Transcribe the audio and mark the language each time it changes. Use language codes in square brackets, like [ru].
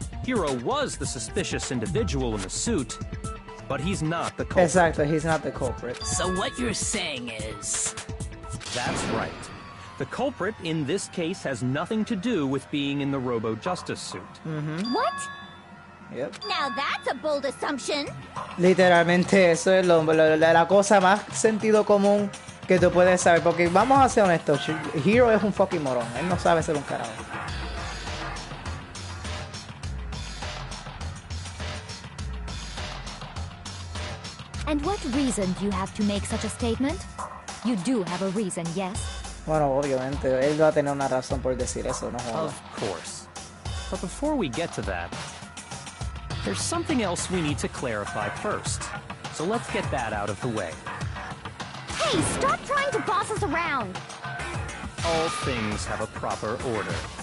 [en] Hero was the suspicious individual in the suit, but he's not the culprit. Exactly, he's not the culprit. So what you're saying is... That's right. The culprit in this case has nothing to do with being in the Robo-Justice suit. What? Yep. Now that's a bold assumption. [es] Literalmente eso es la cosa más sentido común que tú puedes saber. Porque vamos a ser honestos, Hero es un fucking morón. Él no sabe ser un carajo. [en] And what reason do you have to make such a statement? You do have a reason, yes? [es] Bueno, obviamente, él va a tener una razón por decir eso, no jodas. [en] Of course. But before we get to that, there's something else we need to clarify first. So let's get that out of the way. Hey, stop trying to boss us around. All things have a proper order.